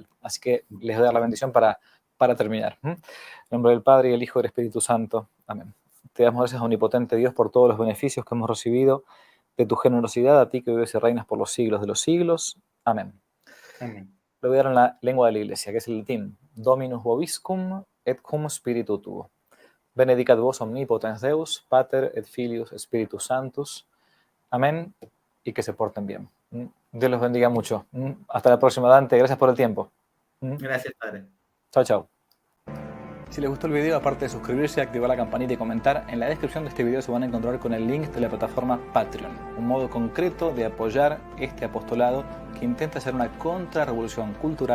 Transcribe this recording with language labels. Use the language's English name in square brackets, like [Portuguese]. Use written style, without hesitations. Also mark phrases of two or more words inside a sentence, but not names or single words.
[Spanish] Así que les doy la bendición para terminar. En nombre del Padre, y del Hijo y del Espíritu Santo. Amén. Te damos gracias, omnipotente Dios, por todos los beneficios que hemos recibido de tu generosidad, a ti que vives y reinas por los siglos de los siglos. Amén. Amén. Lo voy a dar en la lengua de la Iglesia, que es el latín. [Latin] Dominus vobiscum et cum spiritu tuo. Benedicat vos omnipotens Deus, Pater et Filius Spiritus Sanctus. [Spanish] Amén. Y que se porten bien. Dios los bendiga mucho. Hasta la próxima, Dante. Gracias por el tiempo. Gracias, Padre. Chao, chao. Si les gustó el video, aparte de suscribirse, activar la campanita y comentar, en la descripción de este video se van a encontrar con el link de la plataforma Patreon, un modo concreto de apoyar este apostolado que intenta hacer una contrarrevolución cultural y espiritual.